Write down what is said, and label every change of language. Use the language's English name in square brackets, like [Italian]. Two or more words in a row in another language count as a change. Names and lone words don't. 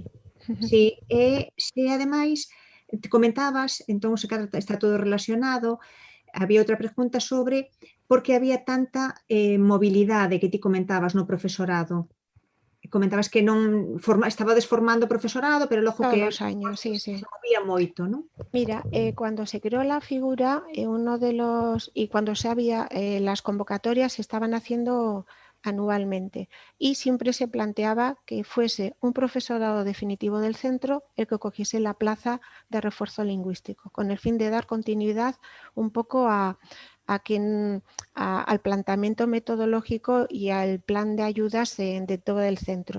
[Galician] Sí, se ademais te comentabas, entón está todo relacionado, había outra pregunta sobre por que había tanta mobilidade que ti comentabas no profesorado. Comentabas que non estaba desformando profesorado, pero logo [Spanish] todos que los años, sí. [Galician] se movía moito, non? [Spanish] Mira, cuando se creó la figura, cuando se había las convocatorias se estaban haciendo anualmente y siempre se planteaba que fuese un profesorado definitivo del centro el que cogiese la plaza de refuerzo lingüístico, con el fin de dar continuidad un poco al planteamiento metodológico y al plan de ayudas de todo el centro.